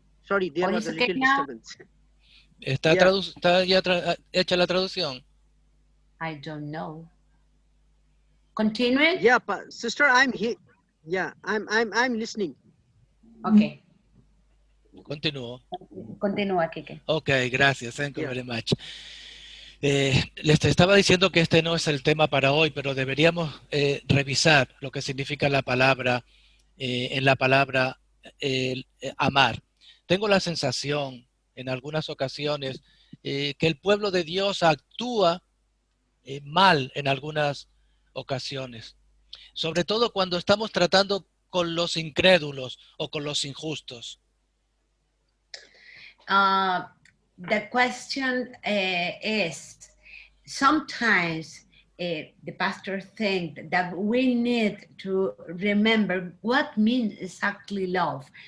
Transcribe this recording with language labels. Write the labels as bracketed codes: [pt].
[en] Sorry, there was a little disturbance. [es] ¿Está ya hecha la traducción? [en] I don't know. Continue. Yeah, sister, I'm here. Yeah, I'm listening. Okay. [es] Continúo. Continúa, Kike. [en] Okay, gracias. Thank you very much. [es] Les estaba diciendo que este no es el tema para hoy, pero deberíamos revisar lo que significa la palabra en la palabra amar. Tengo la sensación en algunas ocasiones que el pueblo de Dios actúa mal en algunas ocasiones, sobre todo cuando estamos tratando con los incrédulos o con los injustos. [en] The question is, sometimes the pastor thinks that we need to remember what means exactly love.